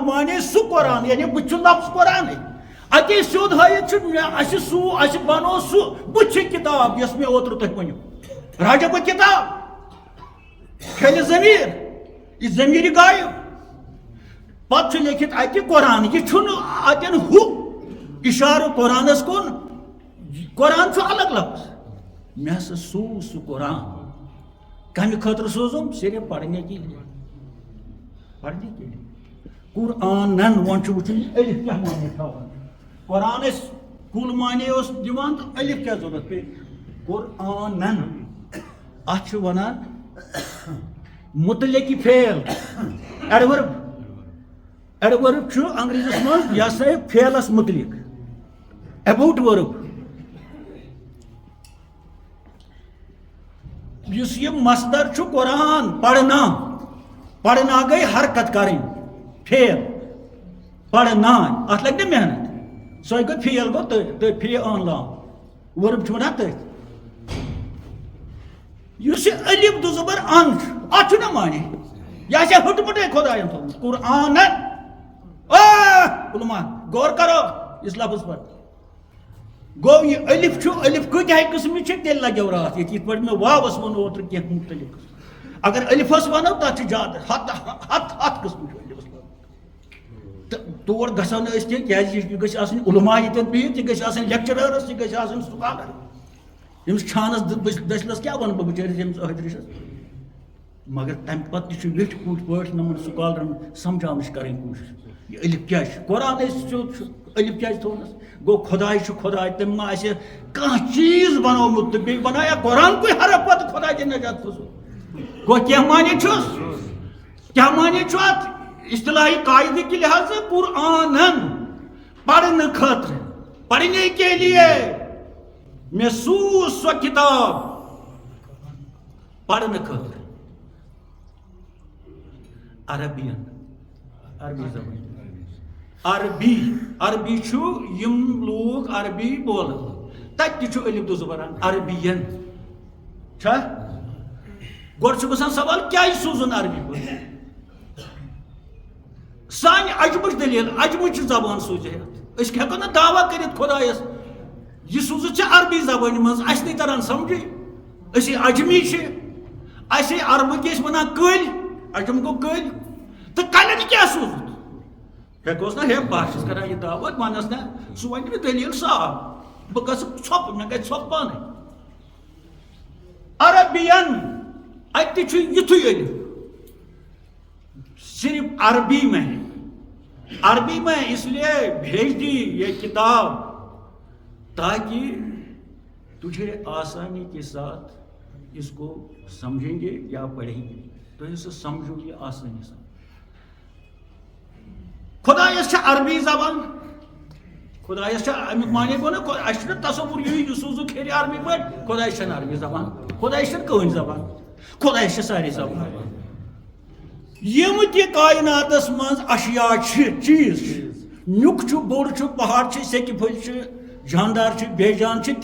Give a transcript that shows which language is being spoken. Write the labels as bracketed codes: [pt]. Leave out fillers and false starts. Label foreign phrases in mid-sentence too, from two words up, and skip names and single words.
[ks] معنی سُہ قرآن یعنی بہٕ چھُس لفظ قرآنٕے اتے سیوٚد ہٲیِتھ چھُ مےٚ اَسہِ بنوو سُہ بہٕ چھِ کِتاب یۄس مےٚ اوترٕ تۄہہِ ؤنِو راجا بہٕ کِتاب کھیلہِ ضمیٖر یہِ ضمیٖرِ غایب پتہٕ چھُ لیکھِتھ اتہِ قرآن یہِ چھُنہٕ اتٮ۪ن ہُہ اِشارٕ قرآنس کُن قرآن چھُ الگ لفظ مےٚ ہسا سوٗز سُہ قرآن کمہِ خٲطرٕ سوٗزُم [ur] صرف پرنے کے لیے [ks] قرآنن وۄنۍ چھُ وٕچھُن یہِ ألِف کیٛاہ معنی تھاوان قرآن ٲسۍ کُل معنی اوس دِوان تہٕ ألِف کیٛاہ ضوٚرتھ پیٚیہِ قرآنن اتھ چھِ ونان متعلقی فعل ایڈورب چھُ انگریزس منٛز یہِ ہسا فعلس متعلق [en] about verb [ks] یُس یہِ مصدر چھُ قرآن پڑھنا گٔے حرکت کرٕنۍ فعل پڑھنا اتھ لگہِ نہ محنت سۄے گوٚو فعل گوٚو تٔتھۍ فے ان لام ورب چھُ ونان تٔتھۍ یُس یہِ الف دُ زبر ان چھُ اتھ چھُنہ معنی یہِ آسہِ ہُٹمُٹے خۄداین تھوٚومُت قرآنن [ur] علما غور کرو اس لفظ پر [ks] گوٚو یہِ الف چھُ الف کۭتیاہ قٕسمٕچ چھِ تیٚلہِ لگیو راتھ ییٚتہِ یِتھ پٲٹھۍ مےٚ واوس ووٚن اوترٕ کینٛہہ مختلف قٕسم اگر الفس ونو تتھ چھِ زیادٕ ہتھ قٕسم چھُ الفس تہٕ تور گژھو نہٕ أسۍ کینٛہہ کیازِ یہِ گژھِ آسٕنۍ علما ییٚتٮ۪ن بِہِتھ یہِ گژھِ آسٕنۍ لیکچرٲرٕس یہِ گژھِ آسٕنۍ سکالر ییٚمِس چھانس دٔسلس کیٛاہ ونہٕ بہٕ بِچٲرِس ییٚمِس أہدرِشس مگر تمہ پتہ تہ ویٹھ پوٹ پٲٹھۍ نمن سکالرن سمجھاونٕچ کرٕنۍ کوٗشش یہ الف کیا قرآن سیود الف کیا تھونس گو خدائے خدائے تم ما آسہِ کانٛہہ چیٖز بنومُت تہٕ بیٚیہِ بنایا قرآن کوئی حرف پتہٕ خدا دِ نجات فضول گو کیٛاہ معنی چھُس کیا معنی چھُ اتھ [ur] اصطلاحی قاعدے کے لحاظ سے [ks] قرآنن پڑھنے خاطر [ur] پڑھنے کے لیے [ks] محسوس سو کتاب پڑھنے خاطر عربین عربی زبان عربی چھو یم لوگ عربی بولن تت تہ چھو الف دو زبان عربین چھا گۄڈٕ چھُ گژھان سوال کیٛازِ سوٗزُن عربی پٲٹھۍ سانہِ عجمٕچ دلیل عجمٕچ زبان سوٗزِتھ أسۍ ہٮ۪کو نہٕ دعوا کٔرِتھ خۄدایس یہِ سوٗزِتھ چھِ عربی زبانہِ منٛز اَسہِ نہٕ تران سمجھے أسۍ عجمی چھِ اَسے عربٕکۍ ٲسۍ وَنان کٔلۍ عجم گوٚو کٔلۍ تہٕ کَلٮ۪ن کیٛاہ سوٗزُتھ ہٮ۪کوس نا ہے بہٕ چھُس کران یہِ دعوا وَنس نا سُہ وَنہِ مےٚ دلیٖل صاف بہٕ گژھٕ ژھۄپہٕ مےٚ گژھِ ژھۄپہٕ پانے عربین اتہِ تہِ چھُ یِتھُے الف [ur] صرف عربی میں اس لیے بھیج دی یہ کتاب تاکہ تجھے آسانی کے ساتھ اس کو سمجھیں گے یا پڑھیں گے تو اسے سمجھو گے آسانی سے [ks] خدایس چھِ عربی زبان خدایس چھِ امیُک معنی گوٚو نا اَسہِ چھُنہٕ تصوُر یہِ سوٗزُکھ ہیٚرِ عربی پٲٹھۍ خدایس چھَنہٕ عربی زبان خدایس چھَنہٕ کٕہٕنۍ زبان خدایس چھِ سارے زبان یم تہ کائناتس مز اشیاء چیز نیُک چھُ بوٚڑ چھُ پہاڑ چھِ سیٚکہِ پھٔلۍ چھِ جاندار چھِ بے جان چھِ